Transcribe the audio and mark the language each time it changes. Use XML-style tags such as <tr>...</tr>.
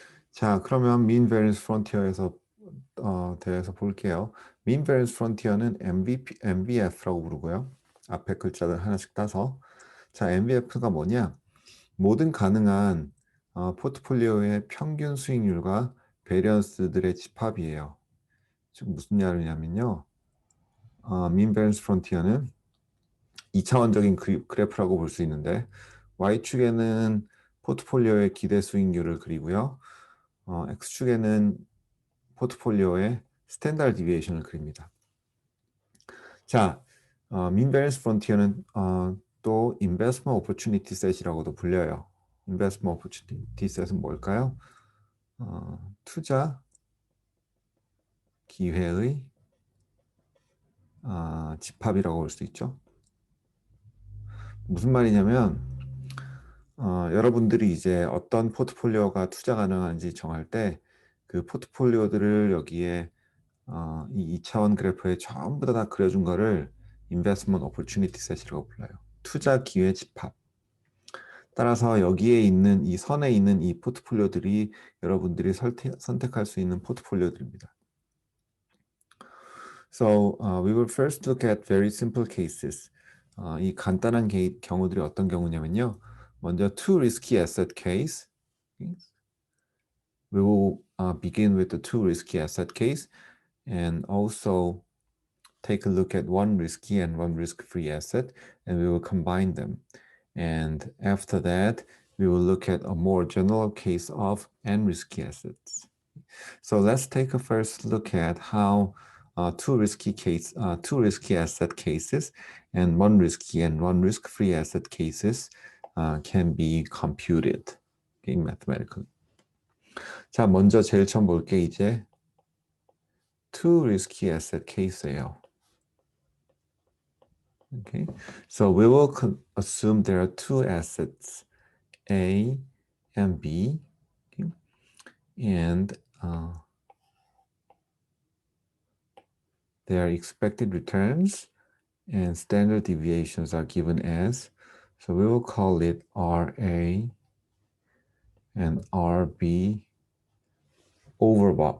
<ko>자, 그러면 mean variance frontier에서 대해서 볼게요. mean variance frontier는 MVF라고 부르고요. 앞에 글자들 하나씩 따서. 자, MVF가 뭐냐? 모든 가능한 포트폴리오의 평균 수익률과 베리언스들의 집합이에요. 즉 무슨 말이냐면요. mean variance frontier는 2차원적인 그래프라고 볼 수 있는데 Y축에는 포트폴리오의 기대 수익률을 그리고요. X축에는 포트폴리오의 스탠다드 디비에이션을 그립니다. 자, mean variance frontier는 또 investment opportunity set이라고도 불려요. investment opportunity set은 뭘까요? 투자 기회의 집합이라고 볼 수 있죠. 무슨 말이냐면 여러분들이 이제 어떤 포트폴리오가 투자 가능한지 정할 때 그 포트폴리오들을 여기에 이 2차원 그래프에 전부 다 그려준 거를 investment opportunity set이라고 불러요. 투자 기회 집합. 따라서 여기에 있는 이 선에 있는 이 포트폴리오들이 여러분들이 선택할 수 있는 포트폴리오들입니다.</ko> <en>So we will first look at very simple cases.</en> <ko>이 간단한 경우들이 어떤 경우냐면요.</ko> <en>먼저 two risky asset case. We will begin with the two risky asset case and also take a look at one risky and one risk-free asset, and we will combine them. And after that, we will look at a more general case of n risky assets. So let's take a first look at how two risky asset cases and one risky and one risk-free asset cases can be computed mathematically.</en> <ko>자, 먼저 제일 처음 볼게 이제 two risky asset case예요.</ko> <en>Okay, so we will assume there are two assets, A and B, okay? And their expected returns and standard deviations are given as, so we will call it RA and RB overbar.</en>